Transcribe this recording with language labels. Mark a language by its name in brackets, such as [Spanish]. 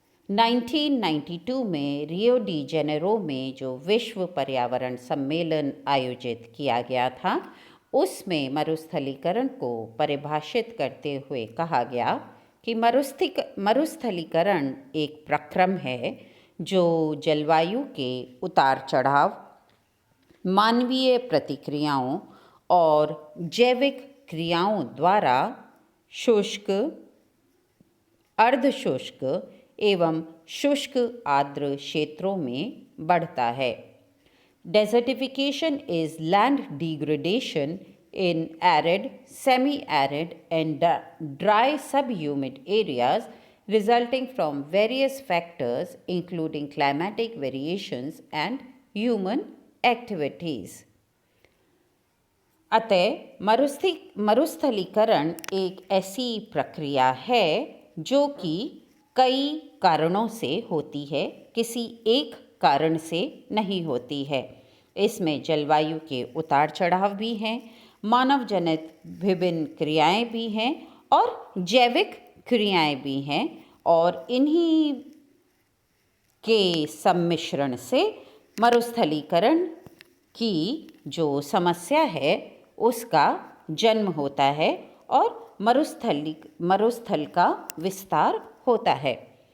[Hindi] 1992 में Rio de Janeiro में जो विश्व पर्यावरण सम्मेलन आयोजित किया गया था, उसमें मरुस्थलीकरण को परिभाषित करते हुए कहा गया कि मरुस्थलीकरण एक प्रक्रम है जो जलवायु के उतार चढ़ाव, मानवीय प्रतिक्रियाओं और जैविक क्रियाओं द्वारा शुष्क, अर्धशुष्क एवं शुष्क आर्द्र क्षेत्रों में बढ़ता है। [English] Desertification is land degradation in arid, semi-arid and dry subhumid areas resulting from various factors including climatic variations and human activities. [Hindi] अतः मरुस्थलीकरण एक ऐसी प्रक्रिया है जो कि कई कारणों से होती है, किसी एक कारण से नहीं होती है। इसमें जलवायु के उतार चढ़ाव भी हैं, मानव जनित विभिन्न क्रियाएं भी हैं और जैविक क्रियाएं भी हैं और इन्हीं के सम्मिश्रण से मरुस्थलीकरण की जो समस्या है उसका जन्म होता है और मरुस्थल का विस्तार होता है।